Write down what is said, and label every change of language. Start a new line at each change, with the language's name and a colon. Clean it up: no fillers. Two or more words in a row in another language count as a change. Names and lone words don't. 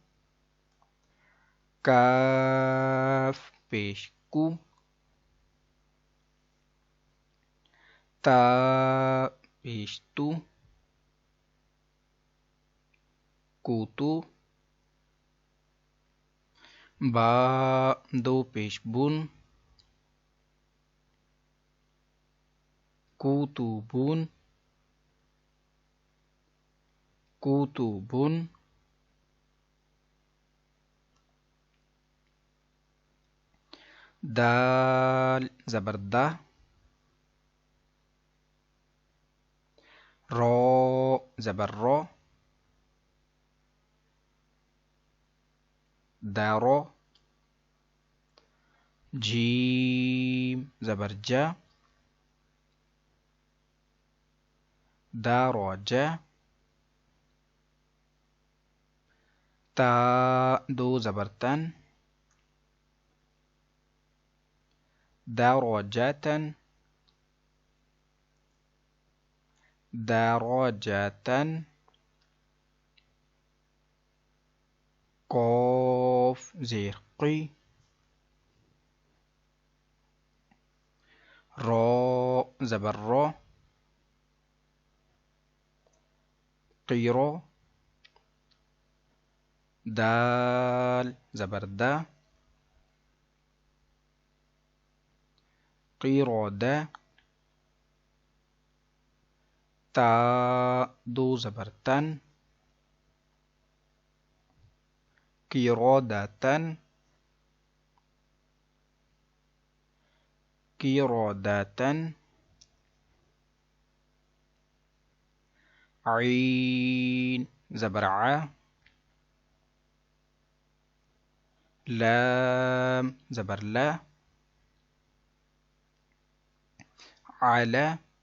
Urdu: قاف پیش کُ، تا پیش تُ، کُتُ, با دو پیش بُن، کُتُبُن، کُتُبُن. دال زبر دا، رو زبر رو، دارو. جیم زبر جا، دارو جا. تا دو زبر تن, داروجاتن، داروجاتن. قاف زير قي، را زبر را، قيرو. دال زبر دا، قيرو دا. تا دو زبر تن، قيروداتن، قيروداتن. عين زبر ع، لام زبر لا، على.